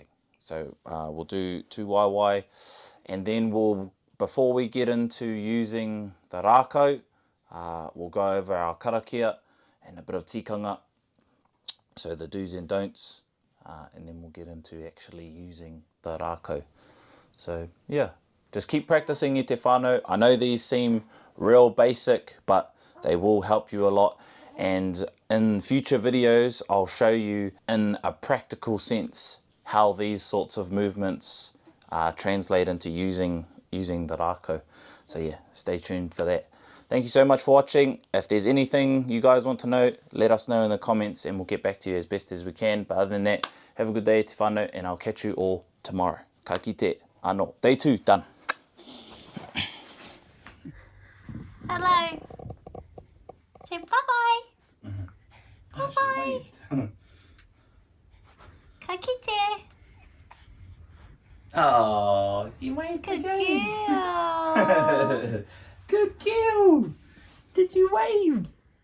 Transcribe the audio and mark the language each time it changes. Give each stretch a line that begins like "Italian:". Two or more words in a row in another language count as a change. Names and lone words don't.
English: So we'll do 2 waewae, and then before we get into using the Rākau, we'll go over our karakia and a bit of tikanga, so the do's and don'ts, and then we'll get into actually using the Rākau. So yeah, just keep practicing
Māori: e te whānau.
English: I know these seem real basic, but they will help you a lot. And in future videos, I'll show you in a practical sense how these sorts of movements translate into using the Rākau. So yeah, stay tuned for that. Thank you so much for watching. If there's anything you guys want to know, let us know in the comments, and we'll get back to you as best as we can. But other than that, have a good day,
Māori: te whānau,
English: and I'll catch you all tomorrow.
Māori: Ka kite, anō.
English: Day 2, done. Hello. Say bye-bye. Bye-bye.
Māori: Ka kite.
English: Oh, she waved Good again. girl. Good girl. Did you wave?